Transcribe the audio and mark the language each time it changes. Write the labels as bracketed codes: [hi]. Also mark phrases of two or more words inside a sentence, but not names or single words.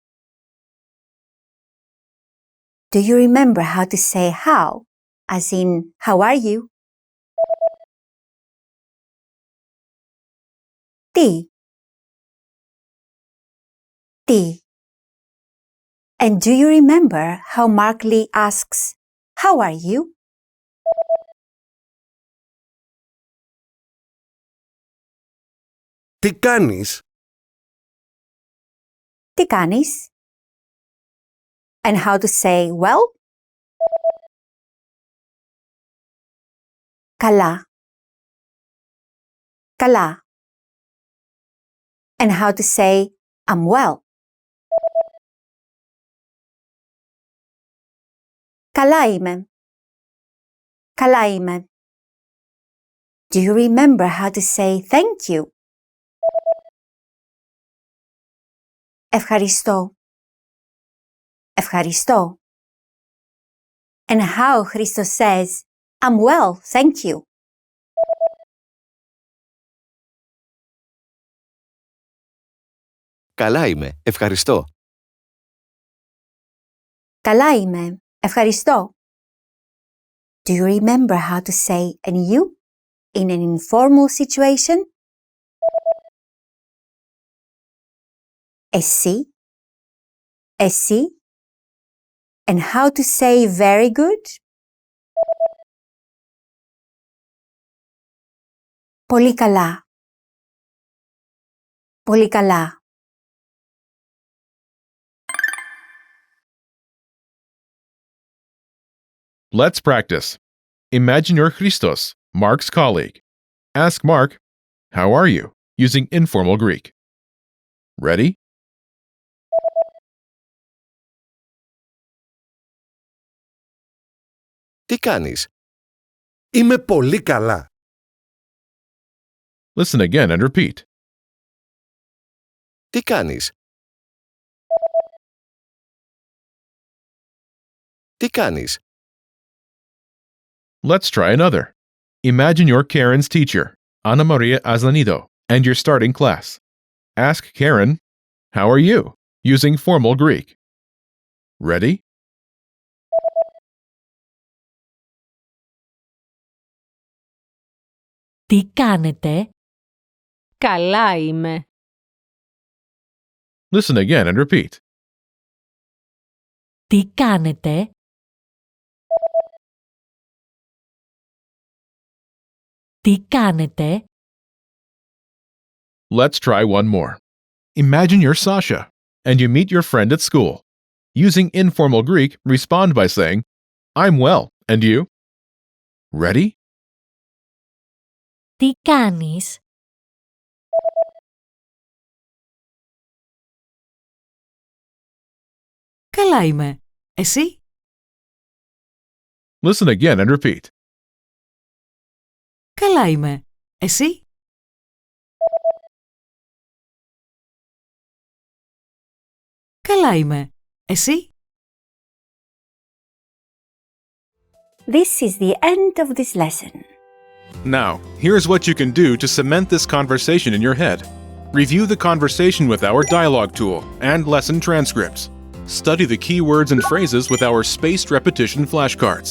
[en] Do you remember how to say how, as in, how are you? [el] Τι. Τι. [en] And do you remember how Mark Lee asks, how are you? [el] Τι κάνεις? Τι κάνεις? [en] And how to say, well? [el] Καλά. Καλά. [en] And how to say, I'm well. [el] Καλά είμαι. Καλά είμαι. [en] Do you remember how to say thank you? [el] Ευχαριστώ. Ευχαριστώ. [en] And how Christos says, I'm well, thank you. [el] Καλά είμαι, ευχαριστώ. Καλά είμαι. Ευχαριστώ. [en] Do you remember how to say and you in an informal situation? [el] Εσύ. Εσύ. [en] And how to say very good? [el] Πολύ καλά. Πολύ καλά. [en] Let's practice. Imagine you're Christos, Mark's colleague. Ask Mark, how are you? Using informal Greek. Ready? [el] Τι κάνεις? Είμαι πολύ καλά. [en] Listen again and repeat. [el] Τι κάνεις? Τι κάνεις? [en] Let's try another. Imagine you're Karen's teacher, Ana Maria Aslanido, and you're starting class. Ask Karen, how are you? Using formal Greek. Ready? [el] Τι κάνετε? Καλά είμαι. [en] Listen again and repeat. [el] Τι κάνετε? Τι κάνετε? [en] Let's try one more. Imagine you're Sasha, and you meet your friend at school. Using informal Greek, respond by saying, I'm well, and you? Ready? [el] Τι κάνεις? Καλά είμαι. Εσύ? [en] Listen again and repeat. [el] Καλά είμαι. Εσύ? Καλά είμαι. Εσύ? [en] This is the end of this lesson. Now, here's what you can do to cement this conversation in your head. Review the conversation with our dialogue tool and lesson transcripts. Study the key words and phrases with our spaced repetition flashcards.